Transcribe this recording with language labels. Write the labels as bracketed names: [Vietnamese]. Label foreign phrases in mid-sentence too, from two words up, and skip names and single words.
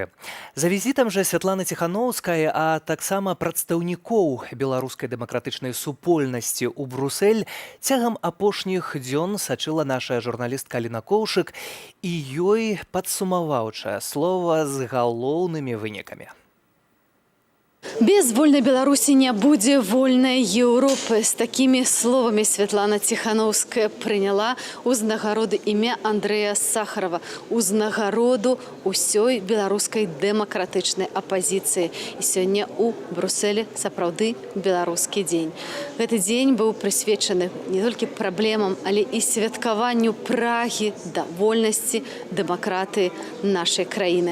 [Belarusian] За візітам жа Святланы Ціханаўскай, а таксама прадстаўнікоў беларускай дэмакратычнай супольнасці ў Брусэль цягам апошніх дзён сачыла наша журналістка Аліна Коўшык, і ёй падсумаваўчае слова з галоўнымі вынікамі. [Russian] Без вольной Беларуси не будет вольной Европы. С такими словами Светлана Тихановская приняла [Belarusian] узнагароды імя Андрэя Сахарова, узнагароду усёй беларускай дэмакратычнай апазіцыі. І сёння у Брусэлі сапраўды беларускі дзень. Гэты дзень быў прысвечаны не толькі праблемам, але і святкаванню прагі да вольнасці, дэмакратыі нашай краіны.